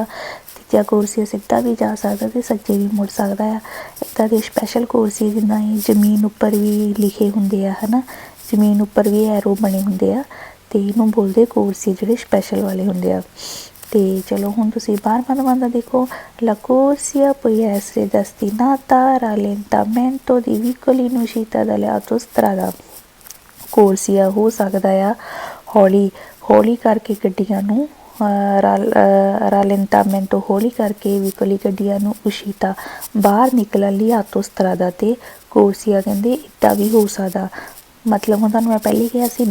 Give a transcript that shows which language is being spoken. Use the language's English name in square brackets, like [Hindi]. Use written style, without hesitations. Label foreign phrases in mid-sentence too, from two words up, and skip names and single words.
[Punjabi] ਤੀਜਾ ਕੋਰਸੀਆ ਸਿੱਧਾ ਵੀ ਜਾ ਸਕਦਾ ਅਤੇ ਸੱਜੇ ਵੀ ਮੁੜ ਸਕਦਾ ਆ ਇੱਦਾਂ ਦੇ ਸਪੈਸ਼ਲ ਕੋਰਸੀਏ ਜਿੱਦਾਂ ਇਹ ਜ਼ਮੀਨ ਉੱਪਰ ਵੀ ਲਿਖੇ ਹੁੰਦੇ ਆ ਹੈ ਨਾ ਜ਼ਮੀਨ ਉੱਪਰ ਵੀ ਐਰੋ ਬਣੇ ਹੁੰਦੇ ਆ ਅਤੇ ਇਹਨੂੰ ਬੋਲਦੇ ਕੋਰਸੀਏ ਜਿਹੜੇ ਸਪੈਸ਼ਲ ਵਾਲੇ ਹੁੰਦੇ ਆ ਅਤੇ ਚਲੋ ਹੁਣ ਤੁਸੀਂ 12ਵਾਂ ਨੰਬਰ ਦੇਖੋ [Italian] la corsia può essere destinata al rallentamento di veicoli in uscita dalle autostrada [Punjabi] ਕੋਰਸੀਆ ਹੋ ਸਕਦਾ ਆ ਹੌਲੀ ਕਰਕੇ ਗੱਡੀਆਂ ਨੂੰ ਰਾਲੈਂਟਾਮੈਂਟੋ ਹੌਲੀ ਕਰਕੇ ਵਹੀਕਲੀ ਗੱਡੀਆਂ ਨੂੰ ਉਸ਼ੀਤਾ ਬਾਹਰ ਨਿਕਲਣ ਲਈ ਆਟੋਸਟਰਾਦਾ 'ਤੇ ਕੋਰਸੀਆ ਕਹਿੰਦੇ ਇੱਦਾਂ ਵੀ ਹੋ ਸਕਦਾ ਮਤਲਬ ਹੁਣ ਤੁਹਾਨੂੰ ਮੈਂ ਪਹਿਲੇ ਕਿਹਾ ਸੀ